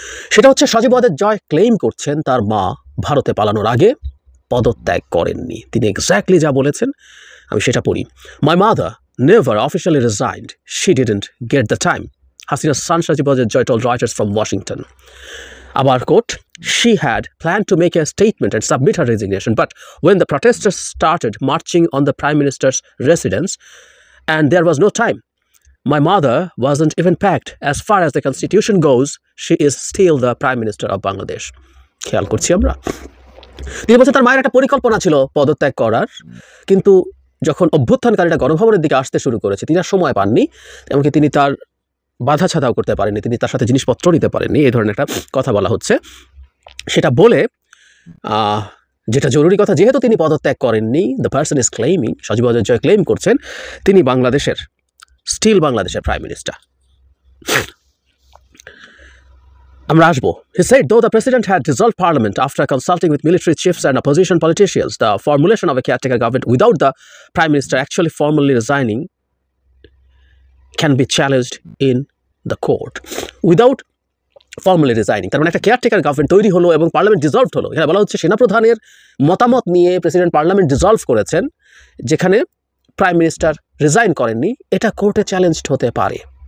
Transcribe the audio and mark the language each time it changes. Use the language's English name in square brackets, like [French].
[Bangla] সেটা হচ্ছে সজীব ওয়াজেদ জয় ক্লেইম করছেন তার মা ভারতে পালানোর আগে পদত্যাগ করেননি। তিনি এক্স্যাক্টলি যা বলেছেন আমি সেটা পড়ি। [English] My mother never officially resigned, she didn't get the time, Hasina's son Sajib Wajed Joy told Reuters from Washington. Abar quote, she had planned to make a statement and submit her resignation, but when the protesters started marching on the Prime Minister's residence and there was no time, my mother wasn't even packed. As far as the constitution goes, she is still the Prime Minister of Bangladesh. [Bangla] খেয়াল করছি আমরা। তিনি বলছেন তার মায়ের একটা পরিকল্পনা ছিল পদত্যাগ করার, কিন্তু যখন অভ্যুত্থানকারীরা গণভবনের দিকে আসতে শুরু করেছে তিনি আর সময় পাননি, এমনকি তিনি তার বাধা ছাদাও করতে পারেননি, তিনি তার সাথে জিনিসপত্র নিতে পারেননি, এই ধরনের একটা কথা বলা হচ্ছে। সেটা বলে যেটা জরুরি কথা, যেহেতু তিনি পদত্যাগ করেননি, [English] the person is claiming, [Bangla] Sajeeb Wazed Joy claim করছেন তিনি বাংলাদেশের স্টিল বাংলাদেশের প্রাইম মিনিস্টার। আমরা আসবো। [English] He said though the president had dissolved parliament after consulting with military chiefs and opposition politicians, the formulation of a caretaker government without the prime minister actually formally resigning can be challenged in the court. Without formally resigning, [Bangla] তার মানে একটা caretaker government তৈরি হলো এবং parliament dissolved হলো। এখানে বলা হচ্ছে সেনাপ্রধানের মতামত নিয়ে প্রেসিডেন্ট পার্লামেন্ট ডিসলভ করেছেন, যেখানে প্রাইম মিনিস্টার রিজাইন করেননি, এটা কোর্টে চ্যালেঞ্জড হতে পারে।